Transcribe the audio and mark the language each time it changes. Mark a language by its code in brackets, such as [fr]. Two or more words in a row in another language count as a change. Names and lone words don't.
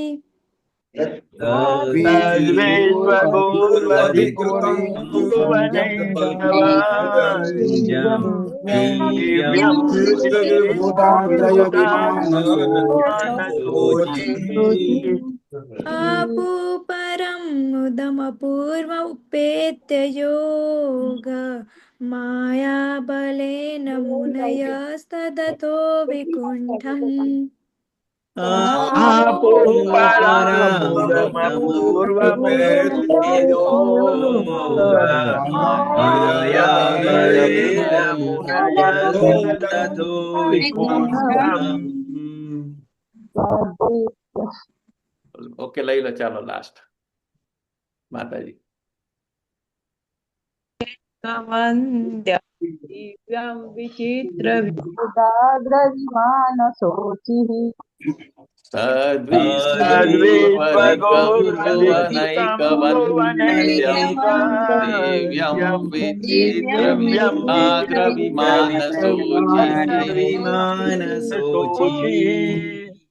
[sa] तद्विश्वगुर्वधिकृतं भुवनैकवन्द्यं दिव्यं विचित्रविबुधाग्रविमानशोचिः आपुपरं मुदमपूर्वमुपेत्य योग मायाबलेन मुनयस्तदथो विकुण्ठम् આपुઃ પરામૃતમ પરામૃતમપૂર્વમુપેત્યયોગા માયા બલેન મુનયસ્તદથો વિકુંઠમ. [gu] ઓકે, લઈ લો, ચાલો લાસ્ટ માતાજી. [sa] दिव्यं विचित्र विबुधाग्रविमान शोचिः दिव्यं विचित्रविबुधाग्रविमानशोचिः